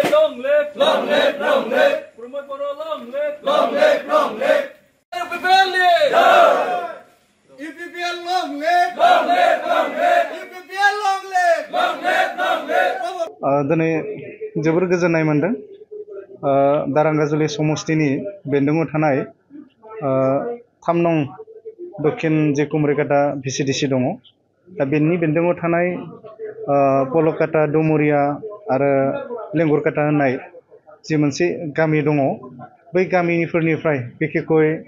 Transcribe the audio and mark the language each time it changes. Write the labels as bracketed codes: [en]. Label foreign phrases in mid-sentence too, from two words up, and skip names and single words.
[en] long live. Pramod Boro, long live. UPPL, UPPL long live. UPPL long live. [brx] दिनै जोबोर गोजोननाय मोनदों दारांगाजुलि समस्तिनि बेन्दोङाव थानाय 3 नं दक्षिण जे कुमरिकाटा VCDC दङ दा बेनि बेन्दोङाव थानाय पलकाटा डुमुरिया आरो लेंगुरकाटा होननाय जे मोनसे गामि दङ बै गामिफोरनिफ्राय बिखेखय